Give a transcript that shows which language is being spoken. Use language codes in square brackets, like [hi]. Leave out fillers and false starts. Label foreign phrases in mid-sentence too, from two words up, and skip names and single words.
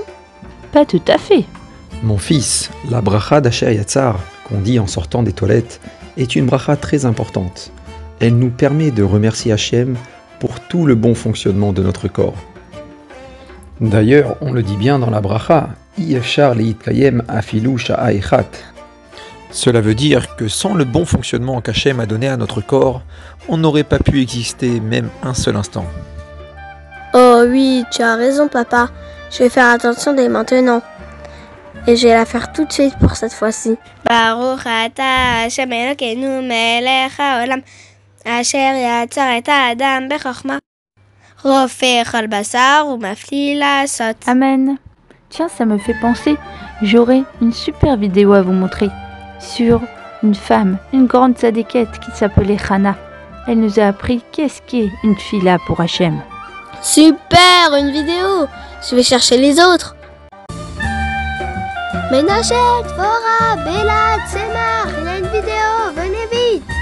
[fr] Pas tout à fait. Mon fils, la bracha d'Asher Yatzar, qu'on dit en sortant des toilettes, est une bracha très importante. Elle nous permet de remercier Hachem pour tout le bon fonctionnement de notre corps. D'ailleurs, on le dit bien dans la bracha, [he] אי אפשר להתקיים אפילו שעה אחת. [fr] Cela veut dire que sans le bon fonctionnement qu'Hachem a donné à notre corps, on n'aurait pas pu exister même un seul instant. Oh oui, tu as raison, papa. Je vais faire attention dès maintenant. Et je vais la faire tout de suite pour cette fois-ci. [he] ברוך אתה ה' אלוקינו מלך העולם אשר יצר את האדם בחכמה רופא כל בשר ומפליא לעשות. [fr] Amen. Tiens, ça me fait penser, j'aurai une super vidéo à vous montrer sur une femme, une grande tzadékette qui s'appelait Hana. Elle nous a appris qu'est-ce qu'est une tfila pour Hachem. Super, une vidéo. Je vais chercher les autres. Menachet, Dvorah, Bella, Tzemach, il y a une vidéo, venez vite.